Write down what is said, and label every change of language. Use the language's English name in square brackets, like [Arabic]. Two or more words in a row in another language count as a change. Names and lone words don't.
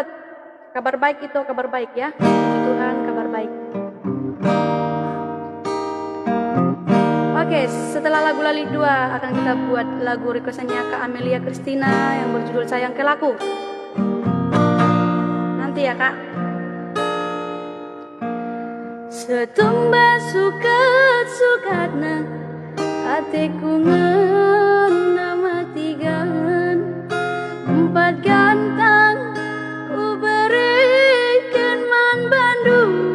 [Indonesian] Kabar baik itu, kabar baik ya. Puji Tuhan, kabar baik. Oke, setelah lagu Lelit 2 akan kita buat lagu requestannya Kak Amelia Christina yang berjudul Sayang ke Laku. Nanti ya Kak. [Batak Karo] Setumba sukat-sukatna hatiku ngena matigan, empat gantang ku berikan man Bandung,